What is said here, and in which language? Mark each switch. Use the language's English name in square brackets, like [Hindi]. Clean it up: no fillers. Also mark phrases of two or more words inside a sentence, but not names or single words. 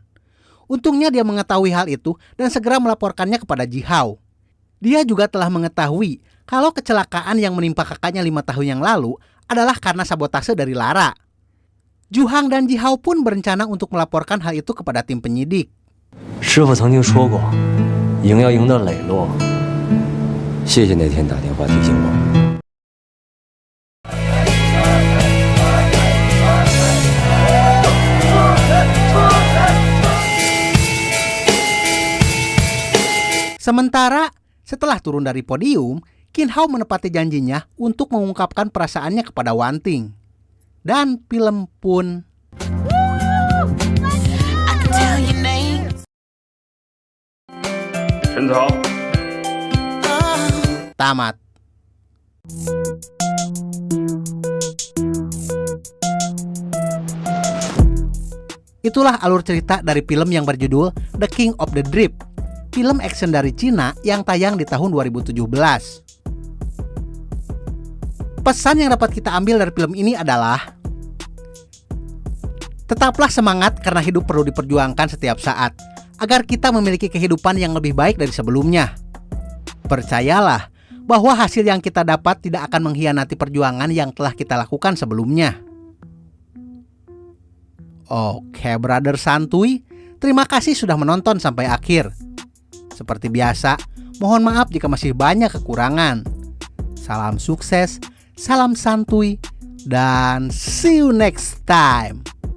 [Indonesian] Untungnya dia mengetahui hal itu dan segera melaporkannya kepada Ji Hao. Dia juga telah mengetahui kalau kecelakaan yang menimpa kakaknya 5 tahun yang lalu adalah karena sabotase dari Lara. Zhu Hang dan Ji Hao pun berencana untuk melaporkan hal itu kepada tim penyidik. [Chinese] 师傅曾经说过，赢要赢得磊落。谢谢那天打电话提醒我。 [Indonesian] Sementara, setelah turun dari podium, Qin Hao menepati janjinya untuk mengungkapkan perasaannya kepada Wan Ting. Dan film pun tamat. Itulah alur cerita dari film yang berjudul The King of the Drift, film action dari Cina yang tayang di tahun 2017. Pesan yang dapat kita ambil dari film ini adalah tetaplah semangat karena hidup perlu diperjuangkan setiap saat agar kita memiliki kehidupan yang lebih baik dari sebelumnya. Percayalah bahwa hasil yang kita dapat tidak akan mengkhianati perjuangan yang telah kita lakukan sebelumnya. Oke, brother santuy, terima kasih sudah menonton sampai akhir. Seperti biasa, mohon maaf jika masih banyak kekurangan. Salam sukses, salam santuy, dan [English] see you next time.